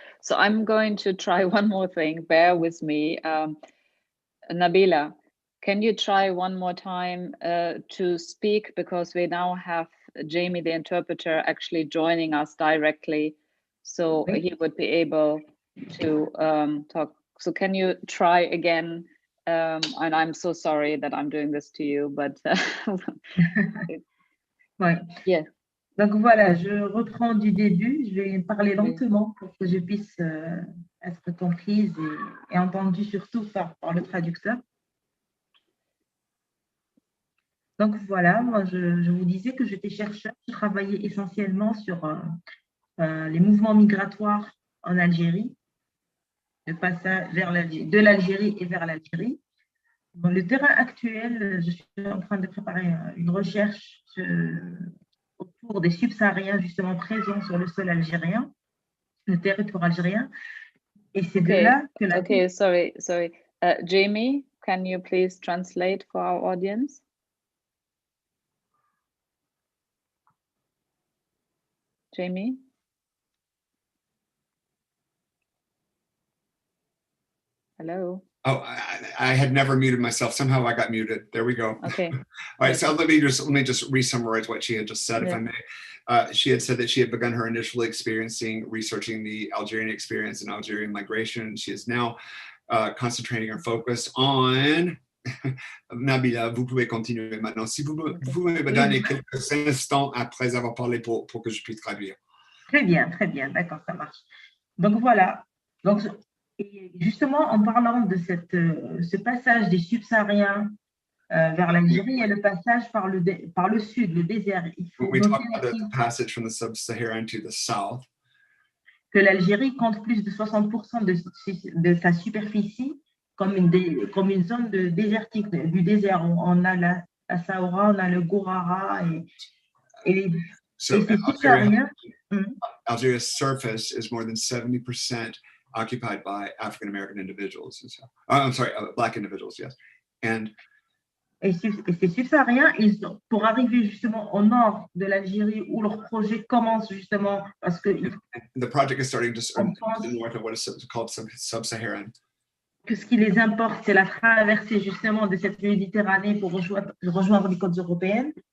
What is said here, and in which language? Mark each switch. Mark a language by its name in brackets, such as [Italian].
[English] So I'm going to try one more thing. Bear with me. Nabila, can you try one more time to speak, because we now have Jamie, the interpreter, actually joining us directly, so he would be able to talk. So can you try again? And I'm so sorry that I'm doing this to you, but [French] ouais. [English] Yeah. [French] Donc voilà, je reprends du début. Je vais parler lentement pour que je puisse être comprise et entendue surtout par le traducteur. Donc voilà, moi je vous disais que j'étais chercheur. Je travaillais essentiellement sur les mouvements migratoires en Algérie, le passage de l'Algérie et vers l'Algérie. Dans le terrain actuel, je suis en train de préparer une recherche autour des subsahariens justement présents sur le sol algérien, le territoire algérien. Et c'est de là que la... [English] Okay, sorry. Jamie, can you please translate for our audience? Jamie? Hello? Oh, I had never muted myself. Somehow I got muted. There we go. Okay. All right. So let me just re-summarize what she had just said, if I may. She had said that she had begun her initial researching the Algerian experience and Algerian migration. She is now concentrating our focus on. [French] Nabila, vous pouvez continuer maintenant. Si vous pouvez me donner quelques instants après avoir parlé pour que je puisse traduire. Très bien, d'accord, ça marche. Donc voilà. Donc, et justement, en parlant de ce passage des subsahariens vers l'Algérie et le passage par le sud, le désert, il faut [English] We talk [French] noter [English] about the passage from the sub-Saharan to the south. [French] Que l'Algérie compte plus de 60% de sa superficie comme une zone désertique, du désert. On a la Sahara, on a le Gourara et ces subsahariens. [English] Algeria's surface is more than 70% occupied by African American individuals. And so, I'm sorry, Black individuals, yes. [French] Et ces subsahariens, pour arriver justement au nord de l'Algérie où leur projet commence justement, parce que [English] the project is starting just in the north of what is called sub-Saharan. [French] Que ce qui les importe, c'est la traversée justement de cette Méditerranée pour rejoindre les côtes européennes.